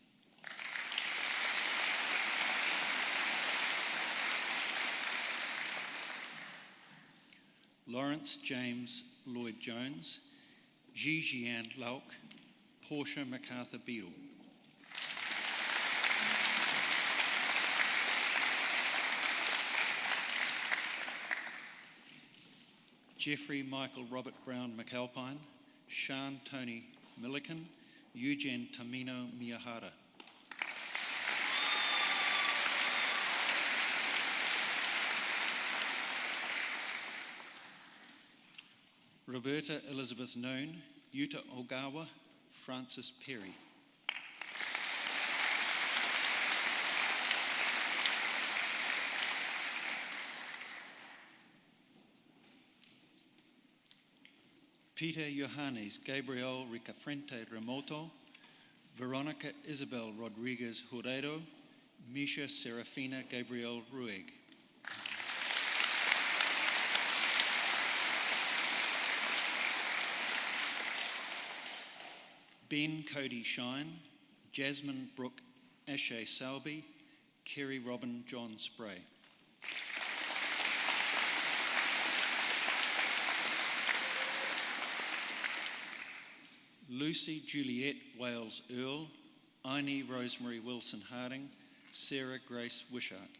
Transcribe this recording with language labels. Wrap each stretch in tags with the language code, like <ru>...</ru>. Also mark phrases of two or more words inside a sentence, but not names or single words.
<en>Lawrence James Lloyd Jones, Jijian Lauk, Portia MacArthur Beadle. Jeffrey Michael Robert Brown McAlpine, Sean Tony Milliken, Eugene Tamino Miyahara. Roberta Elizabeth Noon, Yuta Ogawa, Francis Perry. Peter Johannes Gabriel Ricafrente Remoto, Veronica Isabel Rodriguez Huredo, Misha Serafina Gabriel Rueg. Ben Cody Shine, Jasmine Brooke Ashay Salby, Kerry Robin John Spray. Lucy Juliette Wales Earl, Aini Rosemary Wilson Harding, Sarah Grace Wishart.</en>